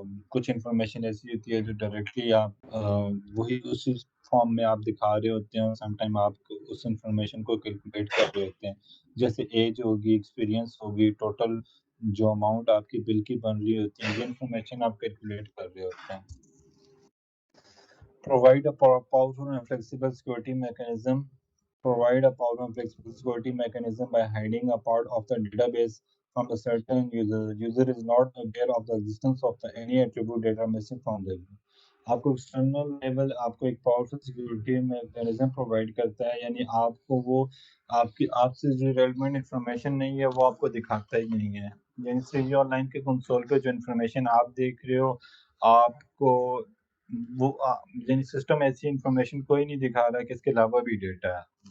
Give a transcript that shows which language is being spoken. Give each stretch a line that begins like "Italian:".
Urdu: کچھ انفارمیشن ایسی ہوتی ہے جو ڈائریکٹلی آپ وہی اسی فارم میں آپ دکھا رہے ہوتے ہیں، اور سم ٹائم آپ اس انفارمیشن کو کیلکولیٹ کر رہے ہوتے ہیں، جیسے ایج ہوگی، ایکسپیرینس ہوگی، ٹوٹل جو اماؤنٹ آپ کی بل کی بن رہی ہوتی ہے، یہ انفارمیشن آپ کیلکولیٹ کر رہے ہوتے ہیں۔
English: Provide a powerful and flexible security mechanism. Provide a powerful and flexible security mechanism by hiding a part of the database from the certain user. The user is not aware of the existence of any attribute data missing from the view.
Urdu: آپ کو external level آپ کو ایک powerful security mechanism provide کرتا ہے، یعنی آپ کو وہ آپ سے جو ریلیونٹ انفارمیشن نہیں ہے وہ آپ کو دکھاتا ہی نہیں ہے۔ یعنی سی آن لائن کے کنسول پہ جو انفارمیشن آپ دیکھ رہے ہو، آپ کو وہ یعنی سسٹم ایسی انفارمیشن کوئی نہیں دکھا رہا کہ اس کے علاوہ بھی ڈیٹا ہے،